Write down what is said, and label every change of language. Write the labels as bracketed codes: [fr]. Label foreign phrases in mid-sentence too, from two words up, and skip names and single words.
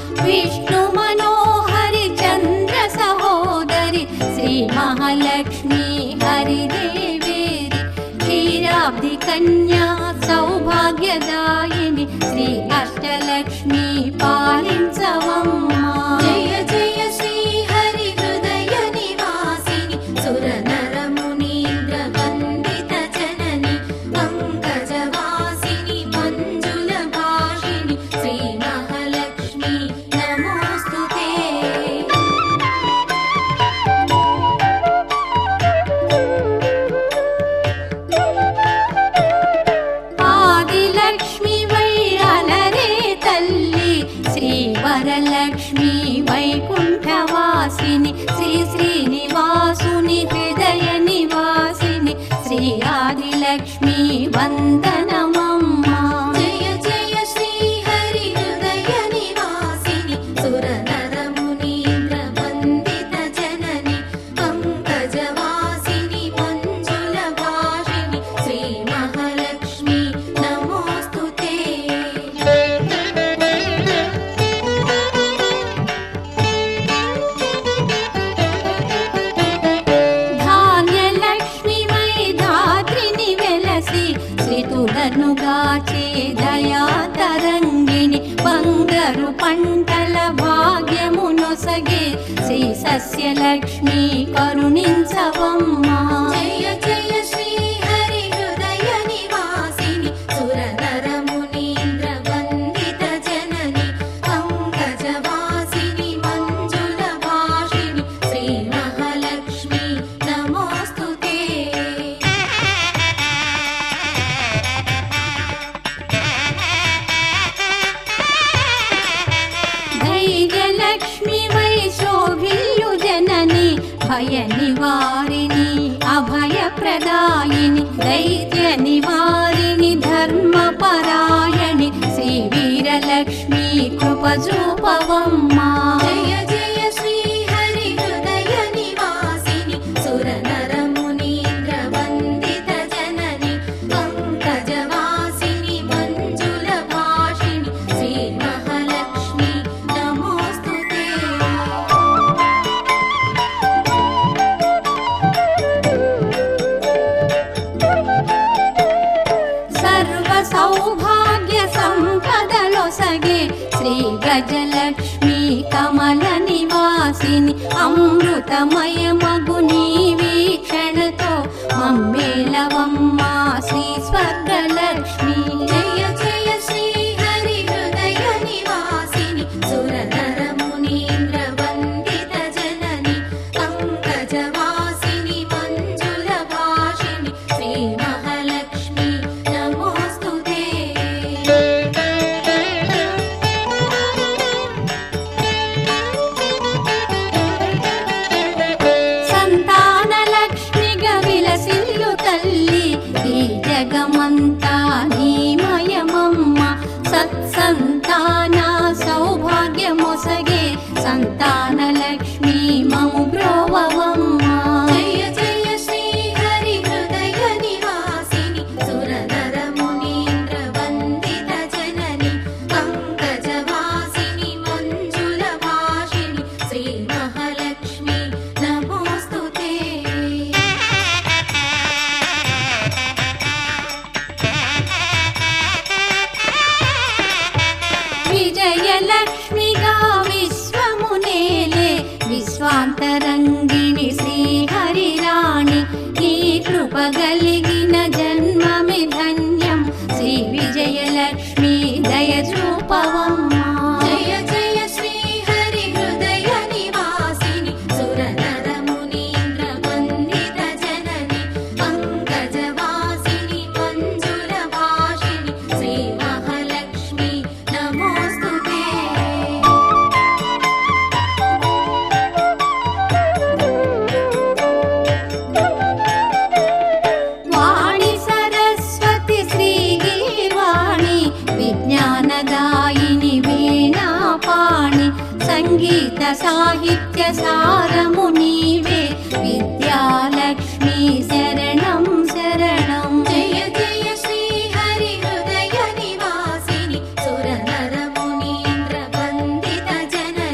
[te] విష్ణు మనోహరి చంద్ర సహోదరి శ్రీ మహాలక్ష్మీ హరిదేవేరి క్షీరాబ్ధి కన్యా సౌభాగ్యదాయిని శ్రీ అష్టలక్ష్మీ పాలించవమ్మా [sa] जय जय श्री हरि हृदय निवासिनि सुर नर मुनीन्द्र वन्दित जननि पंकजवासिनि मंजुल भाषिणि श्री महालक्ष्मी नमोस्तुते [te] ఆదిలక్ష్మీ వైరలరే తల్లీ శ్రీ వరలక్ష్మీ వైకుంఠవాసిని శ్రీ శ్రీనివాసుని హృదయ నివాసిని శ్రీ ఆదిలక్ష్మీ వందనమమ్మా [sa] जय जय श्री हरि हृदय निवासिनि सुर नर मुनीन्द्र वन्दित जननि पंकजवासिनि मंजुल भाषिणि श्री महालक्ष्मी नमोस्तुते [te] ధాన్యలక్ష్మీ మైధాత్రిని వెలసి శ్రీతులనుగాచే దయా తరంగిణి బంగారు పంటల భాగ్యమునొసగే శ్రీ సస్యలక్ష్మి కరుణించవమ్మా [sa] जय जय श्री हरि हृदय निवासिनि सुर नर मुनीन्द्र वन्दित जननि पंकजवासिनि मंजुल भाषिणि श्री महालक्ष्मी नमोस्तुते [te] ధైర్యలక్ష్మి వై శోభిల్యు జనని భయ నివారిణి అభయ ప్రదాయిని దైత్య నివారిణి ధర్మ పరాయణి శ్రీ వీరలక్ష్మి కృప చూపవమ్మా [sa] जय जय श्री हरि हृदय निवासिनि सुर नर मुनीन्द्र वन्दित जननि पंकजवासिनि मंजुल भाषिणि श्री महालक्ष्मी नमोस्तुते [te] సర్వ సౌభాగ్య సంపదలొసగే శ్రీ గజలక్ష్మి కమల నివాసిని అమృతమయమగు నీ వీక్షణతో మమ్మేలవమ్మా శ్రీ స్వర్గలక్ష్మి [sa] जय जय श्री हरि हृदय निवासिनि सुर नर मुनीन्द्र वन्दित जननि पंकजवासिनि मंजुल भाषिणि श्री महालक्ष्मी नमोस्तुते [te] సంతానలక్ష్మిగా విలసిల్లు తల్లి ఈ జగమంతా నీమయమమ్మ సత్సంతాన సౌభాగ్యమొసగే సంతానలక్ష్మి మము బ్రోవవమ్మా [sa] जय जय श्री हरि हृदय निवासिनि सुर नर मुनीन्द्र वन्दित जननि पंकजवासिनि मंजुल भाषिणि श्री महालक्ष्मी नमोस्तुते [te] విజయలక్ష్మిగా విశ్వమునేలే విశ్వాంతరంగిణి శ్రీహరిరాణి నీ కృప కలిగిన జన్మమి ధన్యం శ్రీ విజయలక్ష్మి దయ చూపవమ్మా [sa] जय जय श्री हरि हृदय निवासिनि सुर नर मुनीन्द्र वन्दित जननि पंकजवासिनि मंजुल भाषिणि श्री महालक्ष्मी नमोस्तुते [te] వాణి సరస్వతి శ్రీగీర్వాణి విజ్ఞానదాయిని వీణాపాణి సంగీత సాహిత్య సారము నీవే విద్యాలక్ష్మి శరణం శరణం [sa] जय जय श्री हरि हृदय निवासिनि सुर नर मुनीन्द्र वन्दित जननि